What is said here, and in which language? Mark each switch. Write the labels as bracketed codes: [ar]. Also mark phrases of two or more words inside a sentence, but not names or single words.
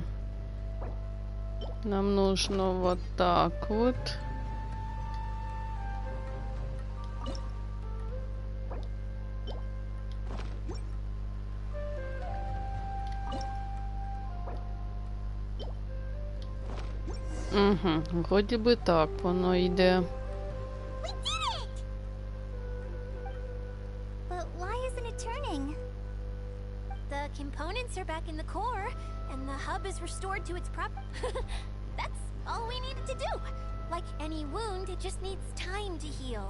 [ru] Нам нужно вот так вот. Угу, вроде бы так [uk] воно йде. [en] We did it! But why isn't it turning? The components are back in the core, and the hub is restored to its That's all we needed to do. Like any wound, it just needs time to heal.